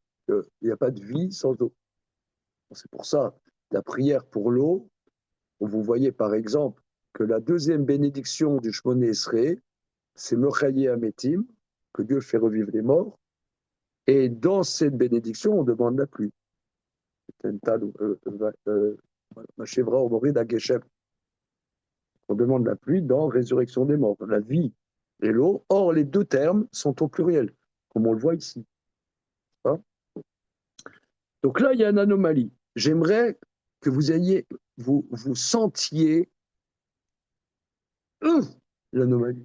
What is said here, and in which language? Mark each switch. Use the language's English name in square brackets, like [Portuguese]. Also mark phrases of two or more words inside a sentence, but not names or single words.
[French] Il n'y a pas de vie sans eau. C'est pour ça, la prière pour l'eau, vous voyez par exemple que la deuxième bénédiction du Shmoné Esrei, c'est [Hebrew] מחיה המתים, [French] que Dieu fait revivre les morts, Et dans cette bénédiction, on demande la pluie. Mashevra Omori d'Ageshem. On demande la pluie dans résurrection des morts, la vie et l'eau. Or, les deux termes sont au pluriel, comme on le voit ici. Hein. Donc là, il y a une anomalie. J'aimerais que vous sentiez l'anomalie.